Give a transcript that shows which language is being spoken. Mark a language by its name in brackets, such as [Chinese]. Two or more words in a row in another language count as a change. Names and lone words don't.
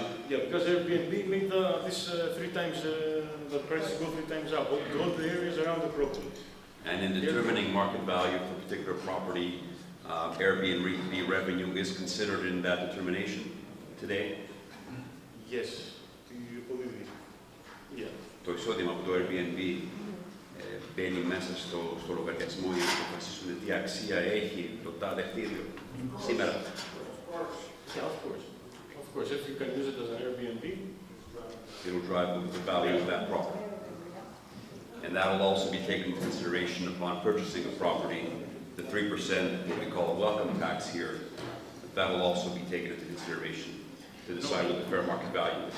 [English] Yeah, because Airbnb made this 3 times, the prices go 3 times up, all the areas around the Acropolis. And in determining market value for a particular property, Airbnb revenue is considered in that determination today? Yes. Yeah. [Greek] Το εισόδημα από το Airbnb μπαίνει μέσα στο λογαριασμό για να αποφασίσουν τι αξία έχει το τάδε κτίριο σήμερα. [English] Yeah, of course. Of course, if you can use it as an Airbnb, it will drive the value of that property. And that will also be taken into consideration upon purchasing a property. The 3%, what we call a welcome tax here, that will also be taken into consideration to decide what the fair market value is.